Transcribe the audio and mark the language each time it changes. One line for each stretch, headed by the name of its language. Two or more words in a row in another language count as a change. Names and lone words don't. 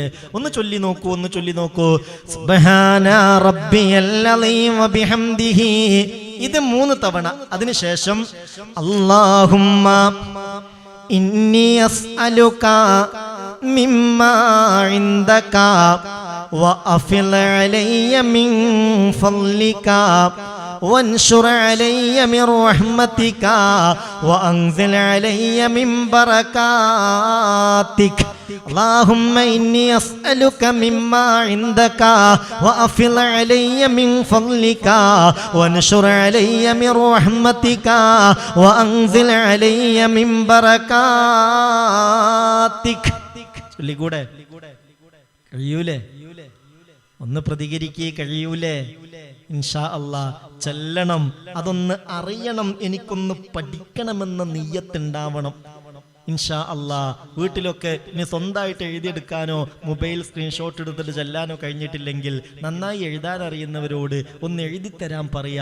Malayalam: ഒന്ന് ചൊല്ലി നോക്കൂ
Arabic: سبحان ربي العظيم وبحمده.
Malayalam: ഇത് 3 തവണ. അതിനുശേഷം
Arabic: اللهم إني أسألك مما عندك وأفض علي من فضلك وانشر علي من رحمتك وأنزل علي من بركاتك اللهم إني أسألك مما عندك وأفض علي من فضلك وانشر علي من رحمتك وأنزل علي من بركاتك.
Malayalam: ചൊല്ലിക്കൂടെ? കഴിയൂലേ? ഒന്ന് പ്രതികരിക്കേ, കഴിയൂലേ?
Arabic: إن شاء الله
Malayalam: ചെല്ലണം. അതൊന്ന് അറിയണം, എനിക്കൊന്ന് പഠിക്കണമെന്ന നിയ്യത്തുണ്ടാവണം.
Arabic: إن شاء الله
Malayalam: വീട്ടിലൊക്കെ ഇനി സ്വന്തമായിട്ട് എഴുതിയെടുക്കാനോ
English: mobile screenshot
Malayalam: എടുത്തിട്ട് ചെല്ലാനോ കഴിഞ്ഞിട്ടില്ലെങ്കിൽ നന്നായി എഴുതാൻ അറിയുന്നവരോട് ഒന്ന് എഴുതിത്തരാൻ പറയുക.